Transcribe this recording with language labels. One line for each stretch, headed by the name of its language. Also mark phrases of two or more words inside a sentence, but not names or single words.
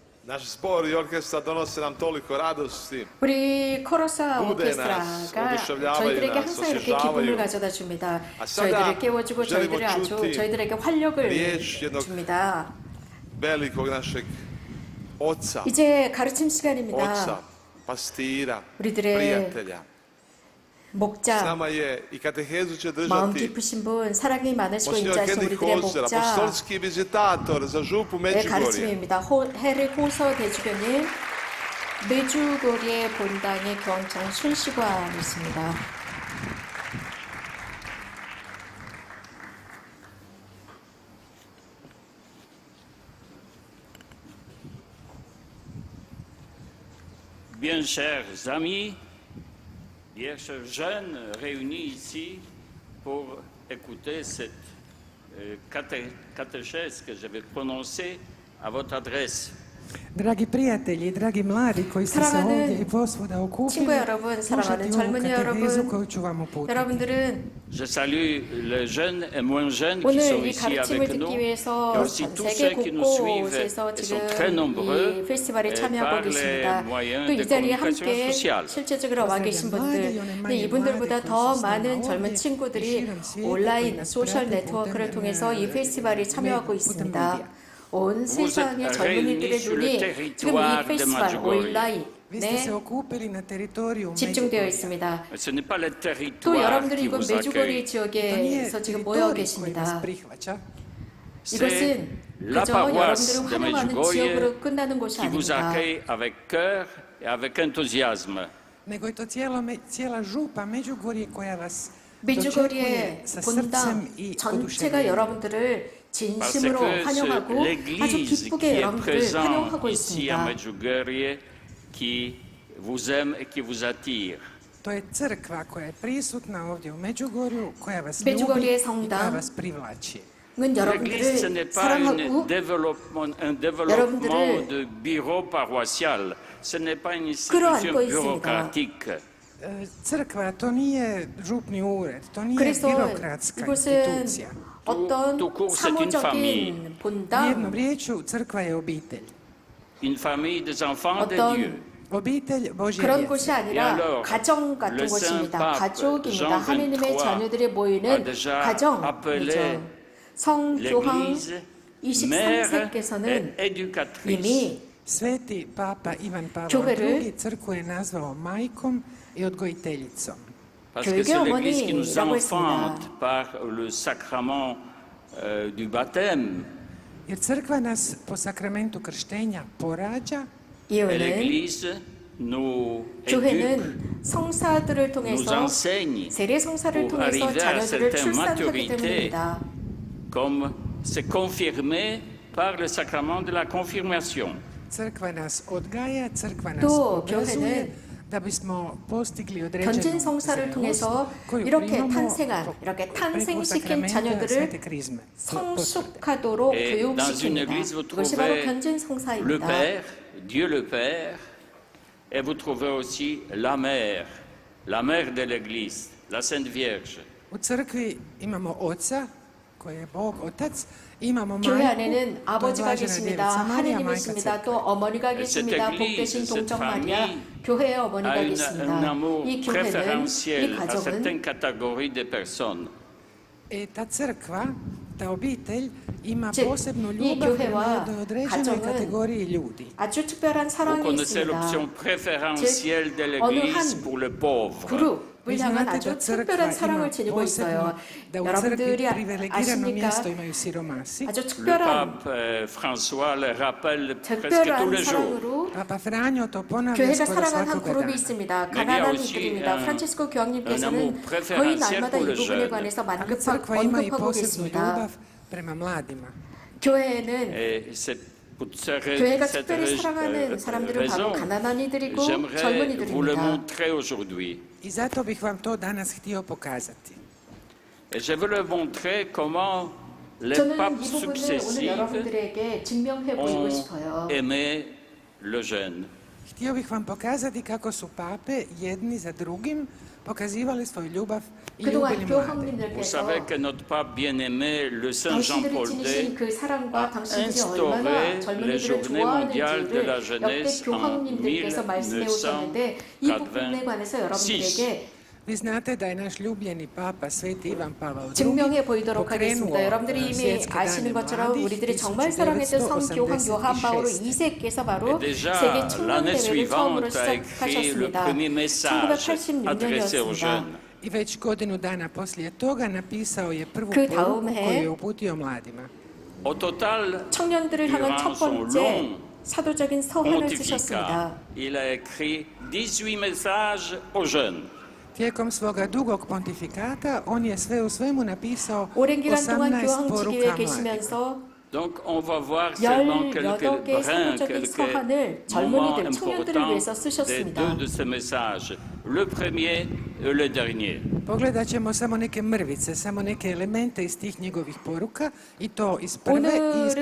Croatian: Naš zbor i orkestra donose nam toliko radosti.
Korean: 우리 코러스와 부대 nas, 오케스트라가
Croatian: 오두ševljavaju
Korean: 저희들에게
Croatian: nas,
Korean: 항상 이렇게
Croatian: osvježavaju.
Korean: 기쁨을 가져다 줍니다.
Croatian: 아, sada
Korean: 저희들을 깨워주고
Croatian: želimo
Korean: 저희들을 아주
Croatian: čuti
Korean: 저희들에게 활력을
Croatian: riječ jednog
Korean: 줍니다.
Croatian: velikog našeg oca,
Korean: 이제 가르침 시간입니다.
Croatian: oca, pastira,
Korean: 우리들의
Croatian: prijatelja. S
Korean: 목자,
Croatian: nama je i katehezu će
Korean: 마음
Croatian: držati
Korean: 깊으신 분, 사랑이 많으시고
Croatian: Monsignor
Korean: 인자하신
Croatian: Henrik
Korean: 우리들의
Croatian: Holzer,
Korean: 목자,
Croatian: apostolski vizitator za župu
Korean: 의
Croatian: Međugorje.
Korean: 가르침입니다. 헤릭 호서 대주교님, 메주고리의 본당의 경청 순시관이십니다.
French: Bien chers amis, bien chers jeunes réunis ici pour écouter cette catéchèse que je vais prononcer à votre adresse.
Croatian: Dragi prijatelji, dragi mladi koji ste se ovdje i posvuda okupili,
Korean: 친구 여러분, 사랑하는
Croatian: slušati ovu
Korean: 젊은이
Croatian: katehezu
Korean: 여러분,
Croatian: koju ću vam uputiti.
Korean: 여러분들은
French: Je salue les jeunes et moins jeunes qui
Korean: 오늘
French: sont
Korean: 이
French: ici
Korean: 가르침을
French: avec nous,
Korean: 듣기
French: et
Korean: 위해서
French: aussi
Korean: 전
French: tous
Korean: 세계
French: ceux qui nous suivent
Korean: 곳곳에서
French: et sont très
Korean: 지금
French: nombreux
Korean: 이 페스티벌에 참여하고
French: par les
Korean: 계십니다.
French: moyens
Korean: 또
French: de
Korean: 이 자리에
French: communication
Korean: 함께
French: sociale.
Korean: 실제적으로 와 계신 분들, 근데 이분들보다 더 많은 젊은 친구들이 온라인 소셜 네트워크를 통해서 이 페스티벌에 참여하고 있습니다. 온 세상의 젊은이들의 눈이 지금 이 페스티벌 온라인에
Croatian: Vi ste se okupili na teritoriju
Korean: 집중되어 있습니다.
French: Ce n'est pas le
Korean: 또
French: territoire
Korean: 여러분들이
French: qui
Korean: 이곳
French: vous
Korean: 메주고리
French: accueille,
Korean: 지역에서 지금 모여
Croatian: teritorij koji vas
Korean: 계십니다.
Croatian: prihvaća.
French: c'est
Korean: 이것은
French: la
Korean: 그저
French: paroisse
Korean: 여러분들을
French: de
Korean: 환영하는
French: Medjugorje
Korean: 지역으로 끝나는 곳이
French: qui vous
Korean: 아닙니다.
French: accueille avec cœur et avec enthousiasme.
Croatian: Nego je to cijela župa Međugorje koja vas
Korean: 메주고리의
Croatian: dočekuje sa
Korean: 본당
Croatian: srcem i
Korean: 전체가
Croatian: oduševljenjem.
Korean: 여러분들을
French: Parce
Korean: 진심으로
French: que
Korean: 환영하고
French: c'est
Korean: 아주
French: l'Église qui
Korean: 기쁘게
French: est
Korean: 여러분들을
French: présente
Korean: 환영하고
French: ici à
Korean: 있습니다.
French: Medjugorje qui vous aime et qui vous attire.
Croatian: To je crkva koja je prisutna ovdje u Međugorju, koja vas
Korean: 메주고리의
Croatian: ljubi i koja
Korean: 성당,
Croatian: vas privlači.
Korean: 은
French: L'Église, ce n'est
Korean: 여러분들을
French: pas
Korean: 사랑하고
French: un développement de bureau paroissial. Ce n'est pas une institution
Korean: 끌어안고 있습니다.
French: bureaucratique.
Croatian: Crkva to nije župni ured, to nije
Korean: 그래서
Croatian: birokratska
Korean: 이곳은
Croatian: institucija.
Korean: 어떤
French: tout court, c'est une famille.
Korean: 사무적인
Croatian: Jednom
Korean: 본당,
Croatian: riječju, crkva je obitelj.
French: Une famille des enfants de
Korean: 어떤
French: Dieu.
Croatian: Obitelj Božje
Korean: 그런
Croatian: djece.
Korean: 곳이 아니라 가정 같은
French: Le Saint
Korean: 곳입니다.
French: Pape
Korean: 가족입니다.
French: Jean
Korean: 하느님의
French: 23
Korean: 자녀들이
French: a
Korean: 모이는
French: déjà
Korean: 가정이죠. 성교황
French: L'Église, mère
Korean: 23세께서는
French: et éducatrice.
Korean: 이미
Croatian: Sveti Papa Ivan Pavao
Korean: 교회를
Croatian: II crkvu je nazvao majkom i odgojiteljicom.
French: Parce que c'est l'Église qui nous
Korean: 어머니라고
French: enfante
Korean: 했습니다.
French: par le sacrement du baptême.
Croatian: Jer crkva nas po sakramentu krštenja porađa,
French: Et
Korean: 이유는
French: l'Église nous éduque,
Korean: 교회는 성사들을
French: nous
Korean: 통해서
French: enseigne
Korean: 세례 성사를
French: pour
Korean: 통해서
French: arriver à
Korean: 자녀들을
French: certaine
Korean: 출산하기
French: maturité,
Korean: 때문입니다.
French: comme c'est confirmé par le sacrement de la confirmation.
Croatian: crkva nas odgaja, crkva nas
Korean: 또
Croatian: obrazuje
Korean: 교회는
Croatian: da bismo postigli određenu
Korean: 견진 성사를 통해서
Croatian: zrelost koju
Korean: 이렇게
Croatian: primamo
Korean: 탄생한, 이렇게
Croatian: preko
Korean: 탄생시킨
Croatian: sakramenta
Korean: 자녀들을
Croatian: svete krizme.
Korean: 성숙하도록
French: Et dans une
Korean: 교육시킵니다.
French: église, vous
Korean: 이것이 바로
French: trouvez
Korean: 견진
French: le
Korean: 성사입니다.
French: Père, Dieu le Père, et vous trouvez aussi la mère de l'Église, la Sainte Vierge.
Croatian: U crkvi imamo oca, koji je Bog, otac, imamo
Korean: 교회
Croatian: majku,
Korean: 안에는
Croatian: to je
Korean: 아버지가
Croatian: blažena
Korean: 계십니다.
Croatian: djevica Marija,
Korean: 하느님
Croatian: majka
Korean: 계십니다.
Croatian: crkve.
Korean: 또 어머니가 계십니다. 복 되신 동정 마리아, 교회의 어머니가
French: A un
Korean: 계십니다.
French: amour
Korean: 이 교회는, 이
French: préférentiel à
Korean: 가정은
French: certaines catégories de personnes.
Croatian: Ta crkva, ta obitelj ima
Korean: 즉,
Croatian: posebnu
Korean: 이
Croatian: ljubav prema
Korean: 교회와
Croatian: jednoj određenoj
Korean: 가정은
Croatian: kategoriji ljudi.
Korean: 아주 특별한
French: Vous
Korean: 사랑이
French: connaissez l'option
Korean: 있습니다.
French: préférentielle de l'Église pour le pauvre.
Korean: 그룹을 향한
Croatian: znate
Korean: 아주
Croatian: da crkva
Korean: 특별한
Croatian: ima
Korean: 사랑을 지니고 있어요.
Croatian: da u
Korean: 여러분들이
Croatian: crkvi privilegirano
Korean: 아십니까?
Croatian: mjesto imaju siromasi.
Korean: 아주
French: Le
Korean: 특별한
French: pape François le rappelle presque tous
Korean: 특별한
French: les jours.
Korean: 사랑으로
Croatian: Papa Franjo to ponavlja
Korean: 교회가
Croatian: skoro
Korean: 사랑한 한
Croatian: svakoga
Korean: 그룹이
Croatian: dana.
Korean: 있습니다.
French: Mais il y a
Korean: 가난한
French: aussi
Korean: 이들입니다.
French: un
Korean: 프란치스코
French: amour
Korean: 교황님께서는
French: préférentiel
Korean: 거의 날마다
French: pour
Korean: 이
French: le
Korean: 부분에
French: jeune.
Korean: 관해서
Croatian: Ali
Korean: 만급하고
Croatian: crkva ima i
Korean: 언급하고
Croatian: posebnu
Korean: 계십니다.
Croatian: ljubav prema mladima.
Korean: 교회는
French: Et c'est pour
Korean: 교회가
French: cette
Korean: 특별히 사랑하는 사람들은 바로
French: raison,
Korean: 가난한 이들이고
French: j'aimerais vous le
Korean: 젊은이들입니다.
French: montrer aujourd'hui.
Croatian: I zato bih vam to danas htio pokazati.
French: Et je veux le montrer comment les
Korean: 저는
French: papes
Korean: 이 부분을 오늘
French: successifs
Korean: 여러분들에게 증명해 보이고 싶어요.
French: ont aimé le jeune.
Croatian: Htio bih vam pokazati kako su pape jedni za drugim pokazivali svoju ljubav i
Korean: 그동안
Croatian: ljubili mlade.
French: Vous
Korean: 교황님들께서
French: savez que notre pape bien-aimé, le Saint
Korean: 당신들이
French: Jean-Paul
Korean: 지니신
French: II,
Korean: 그 사랑과 당신들이
French: instauré
Korean: 얼마나
French: les
Korean: 젊은이들을
French: journées mondiales de la
Korean: 좋아하는지를 역대
French: jeunesse en
Korean: 교황님들께서 말씀해 오셨는데 이 부분에 관해서
French: 1986.
Korean: 여러분들에게
Croatian: Vi znate da je naš ljubljeni papa Sveti Ivan Pavao II
Korean: 증명해 보이도록
Croatian: pokrenuo
Korean: 하겠습니다. 여러분들이 이미
Croatian: svjetske
Korean: 아시는
Croatian: dane
Korean: 것처럼
Croatian: mladih
Korean: 우리들이 정말 사랑했던 성교황 요한 바오로 2세께서 바로
French: Et déjà,
Korean: 세계 청년
French: l'année
Korean: 대회를 처음으로
French: suivante, a écrit le
Korean: 시작하셨습니다.
French: premier message adressé aux
Korean: 1986년이었습니다.
French: jeunes.
Croatian: I već godinu dana poslije toga napisao je prvu
Korean: 그
Croatian: poruku
Korean: 다음 해
Croatian: koju je uputio mladima.
French: Au total,
Korean: 청년들을 향한 첫
French: durant son
Korean: 번째
French: long
Korean: 사도적인 서한을
French: pontificat,
Korean: 쓰셨습니다.
French: il a écrit 18 messages aux jeunes.
Croatian: Tijekom svoga dugog pontifikata on je sve u svemu napisao
Korean: 오랜 기간 동안
Croatian: 18
Korean: 교황직위에
Croatian: poruka mladima.
Korean: 계시면서
French: Donc on va voir seulement quelques
Korean: 18개의
French: brins,
Korean: 사도적인
French: quelques
Korean: 서한을
French: moments
Korean: 젊은이들, 청년들을 위해서
French: importants des
Korean: 쓰셨습니다.
French: deux de ces messages, le premier et le dernier.
Croatian: Pogledat ćemo samo neke mrvice, samo neke elemente iz tih njegovih poruka i to iz prve i iz